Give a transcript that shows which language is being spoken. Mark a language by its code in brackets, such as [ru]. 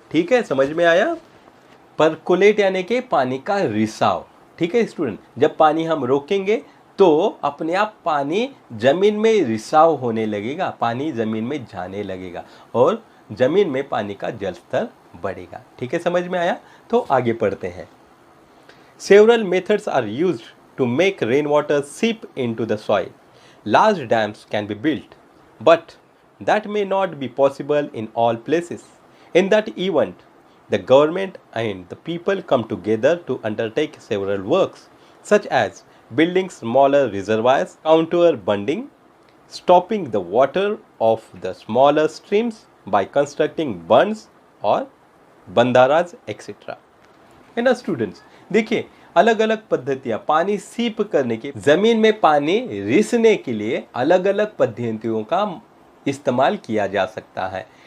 [hi] ठीक है, समझ में आया? परकोलेट यानी कि पानी का रिसाव। ठीक है स्टूडेंट, जब पानी हम रोकेंगे तो अपने आप पानी जमीन में रिसाव होने लगेगा, पानी जमीन में जाने लगेगा और जमीन में पानी का जल स्तर बढ़ेगा। ठीक है, समझ में आया? तो आगे पढ़ते हैं। [en] Several methods are used to make rainwater seep into the soil. Large dams can be built, but that may not be possible in all places. In that event, the government and the people come together to undertake several works, such as building smaller reservoirs, counter bunding, stopping the water of the smaller streams by constructing bunds or bandaras, etc. [hi] है ना students? देखिए, अलग अलग पद्धतियां पानी सीप करने की, जमीन में पानी रिसने के लिए अलग अलग पद्धतियों का इस्तेमाल किया जा सकता है।